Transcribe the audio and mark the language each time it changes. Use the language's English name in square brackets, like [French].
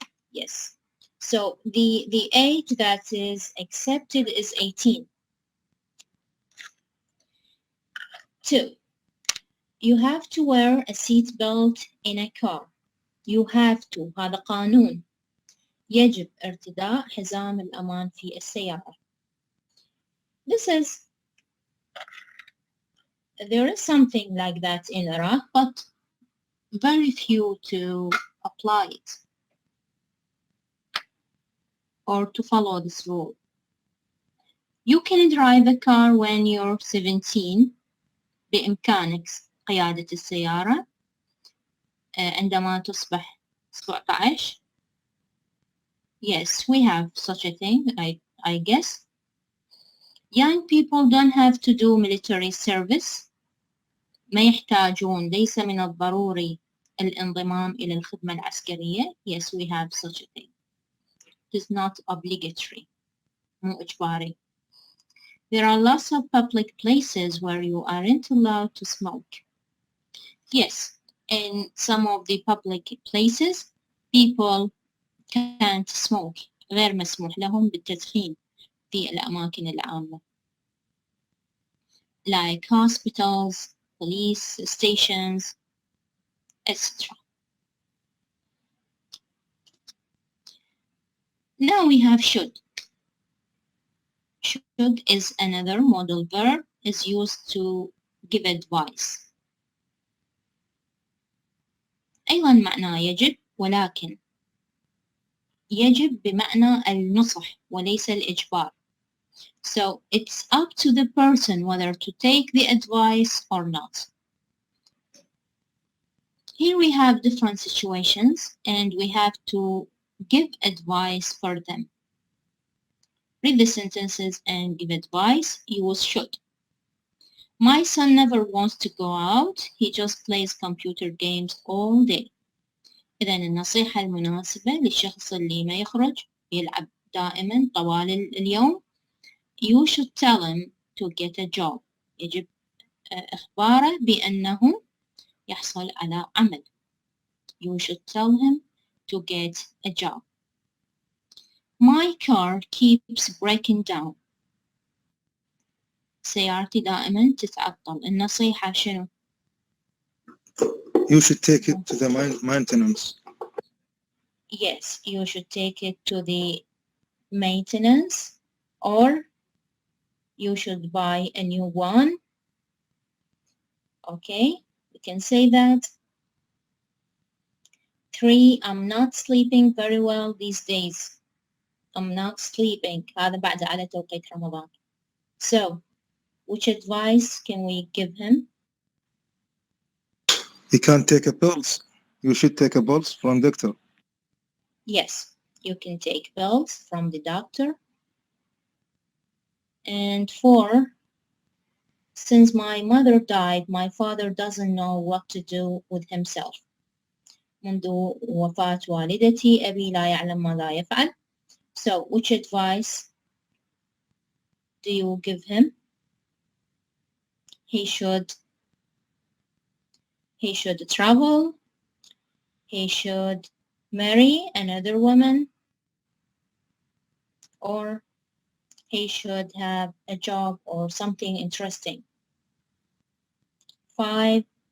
[English] Yes. So the age that is accepted is 18. 2. You have to wear a seat belt in a car. You have to. [Arabic] هذا قانون. يجب ارتداء حزام الأمان في السيارة. [English] This is, there is something like that in Iraq, but very few to apply it or to follow this rule. You can drive a car when you're 17. [Arabic] بإمكانك قيادة السيارة عندما تصبح 17. [English] Yes, we have such a thing, I guess. Young people don't have to do military service. [Arabic] ما يحتاجون، ليس من الضروري الانضمام إلى الخدمة العسكرية. [English] Yes, we have such a thing. It is not obligatory. [Arabic] مو إجباري. [English] There are lots of public places where you aren't allowed to smoke. Yes, in some of the public places, people can't smoke. [Arabic] غير مسموح لهم بالتدخين في الأماكن العامة. [English] Like hospitals, police stations, etc. Now we have should. Should is another modal verb, is used to give advice. [Arabic] أيضا معناه يجب، ولكن يجب بمعنى النصح وليس الإجبار. [English] So it's up to the person whether to take the advice or not. Here we have different situations and we have to give advice for them. Read the sentences and give advice. Use should. My son never wants to go out. He just plays computer games all day. [Arabic] إذن النصيحة المناسبة للشخص اللي ما يخرج يلعب دائما طوال اليوم. [English] You should tell him to get a job. [Arabic] يجب إخباره بأنه يحصل على عمل. [English] You should tell him to get a job. My car keeps breaking down. [Arabic] سيارتي دائما تتعطل. النصيحة شنو؟ [English] You should take it to the maintenance. Yes, you should take it to the maintenance, or you should buy a new one. Okay, we can say that. 3. I'm not sleeping very well these days. I'm not sleeping. [Arabic] هذا بعد على توقيت رمضان. [English] So, which advice can we give him? He can't take a pills. You should take a pills from doctor. Yes, you can take pills from the doctor. And 4, since my mother died, my father doesn't know what to do with himself. [Arabic] منذ وفاة والدتي أبي لا يعلم ماذا يفعل. [English] So, which advice do you give him? He should travel. He should marry another woman, or he should have a job or something interesting. 5.